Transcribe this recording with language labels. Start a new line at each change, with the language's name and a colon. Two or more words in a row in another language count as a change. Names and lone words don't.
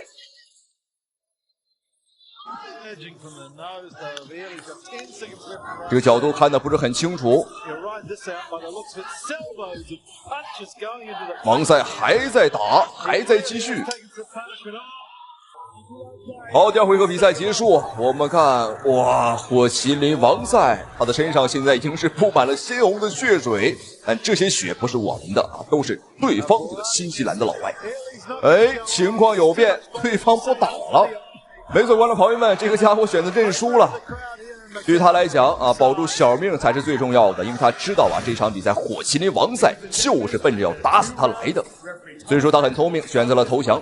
Chinese: 這個角度看的不是很清楚，王賽還在打，還在繼續。好，第二回合比賽結束，我們看，哇，火麒麟王賽，他的身上現在已經是布滿了鮮紅的血水，但這些血不是我們的啊，都是對方這個新西蘭的老外。哎，情況有變，對方不打了。沒錯，觀眾朋友們，這個家伙選擇認輸了。對於他來講啊，保住小命才是最重要的，因為他知道啊，這場比賽火麒麟王賽就是奔着要打死他來的，所以說他很聰明，選擇了投降。